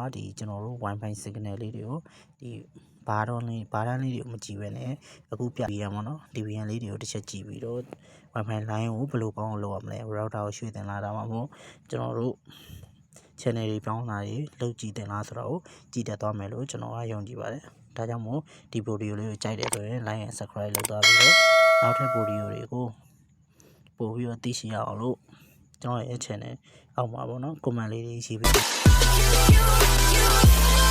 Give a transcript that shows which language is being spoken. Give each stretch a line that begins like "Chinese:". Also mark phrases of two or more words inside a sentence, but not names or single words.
Burmese: ဒီကျွန်တော်တို့
English: Wi-Fi signal
Burmese: လေးတွေကိုဒီဘာတန်းလေးတွေကိုမကြည့်ပဲနဲ့အခုပြပြရမှာနော် DVN လေး တွေကိုတစ်ချက်ကြည့်ပြီးတော့
English: Wi-Fi line
Burmese: ကိုဘယ်လိုကောင်းအောင်လုပ်ရမလဲ router ကိုရွှေ့တင်လာတာမှမဟုတ်ကျွန်တော်တို့ channel တွေပြောင်းလာတွေလုပ်ကြည့်တင်လားဆိုတော့ကြည့်တတ်သွားမယ်လို့ကျွန်တော်ကယုံကြည်ပါတယ်ဒါကြောင့်မို့ဒီ video လေးကိုကြိုက်တယ်ဆိုရင်
English: like and subscribe
Burmese: လုပ်သွားပြီးတော့နောက်ထပ် video တွေကိုပို့ပြီးတော့သိရှိရအောင်လို့ကျွန်တော်ရဲ့ channel အောက်မှာပေါ့နော် comment လေးတွေရေးပေး